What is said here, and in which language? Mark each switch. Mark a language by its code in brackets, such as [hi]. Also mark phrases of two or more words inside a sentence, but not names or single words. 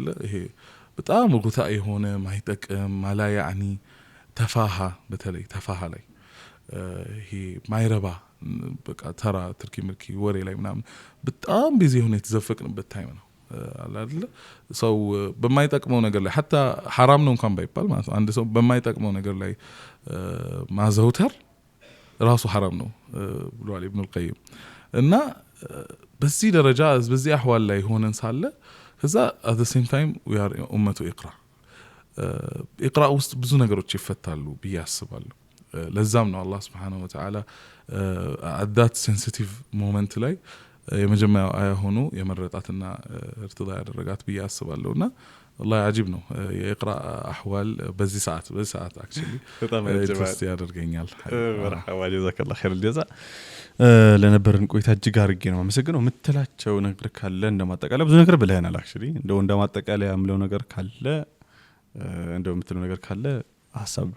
[am] ይሄ በጣም ጉታ የሆነ ማይጠቅም [ar] ما لا يعني [am] ተፋሃ፣ በተለይ ተፋሃ ላይ ይሄ ማይረባ በቃ ተራ ትርኪ ምርኪ ወሬ ላይ ምናምን በጣም ቢዚ ሆነ የተዘፈቅንበት ታይም ነው አይደለ? ሰው በማይጠቅመው ነገር ላይ [ar] حتى حرام [am] ነው እንኳን ባይባል ማለት ነው አንድ ሰው በማይጠቅመው ነገር ላይ ማዘውተር ራሱ حرام ነው ብሏል ኢብኑ القيم። እና በዚህ ደረጃ በዚህ አህዋል ላይ ሆነን ሳለ ከዛ [en] at the same time we are [ar] أمة اقرأ اقرأ [am] ውስጥ ብዙ ነገሮች ይፈታሉ ብዬ አስባለሁ። ለዛም ነው አላህ [ar] سبحانه وتعالى [en] at that sensitive moment [am] ላይ የመጀመሪያው አያ ሆኖ የመረጣትና እርትዳ ያደረጋት ብዬ አስባለሁና [ar] والله عجيب [am] ነው የኢቅራ አህዋል በዚህ ሰዓት actually በጣም ያደርገኛል። መርሐባ [ar] جزاك الله خير الجزاء። [am] ለነበረን ቆይታ እጅግ አድርጌ ነው የማመሰግነው። የምትላቸው ነገር ካለ እንደማጠቃለያ ብዙ ነገር ብለህናል። actually እንደው እንደማጠቃለያ የምለው ነገር ካለ እንደው የምትለው ነገር ካለ ሐሳብ።